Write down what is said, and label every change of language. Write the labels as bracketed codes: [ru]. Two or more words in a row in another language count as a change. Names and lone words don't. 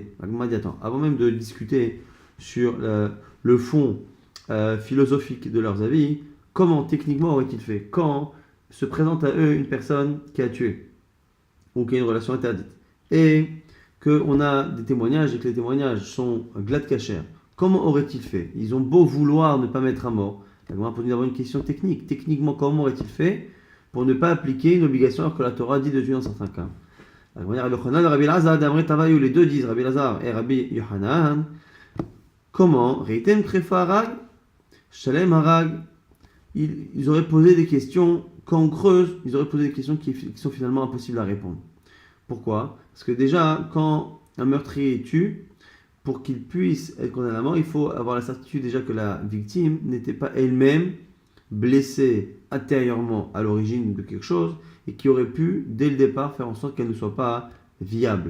[fr] La Gemara dit attends, avant même de discuter sur le fond philosophique de leurs avis, comment techniquement aurait-il fait quand se présente à eux une personne qui a tué ou qui a une relation interdite et qu'on a des témoignages et que les témoignages sont glad kasher? Comment aurait-il fait? Ils ont beau vouloir ne pas mettre à mort. La Gemara pose d'abord une question technique. Techniquement, comment aurait-il fait pour ne pas appliquer une obligation alors que la Torah dit de tuer dans certains cas? La Gemara Rabbi Yochanan, Rabbi Elazar, [arc] דאמרי תרוייהו, [fr] les deux disent, Rabbi Elazar et Rabbi Yochanan, comment? [he] ראיתם טרפה הרג, שלם הרג. [fr] Ils auraient posé des questions, quand on creuse, ils auraient posé des questions qui sont finalement impossibles à répondre. Pourquoi? Parce que déjà, quand un meurtrier tue, pour qu'il puisse être condamné à mort, il faut avoir la certitude déjà que la victime n'était pas elle-même blessée intérieurement à l'origine de quelque chose et qui aurait pu, dès le départ, faire en sorte qu'elle ne soit pas viable.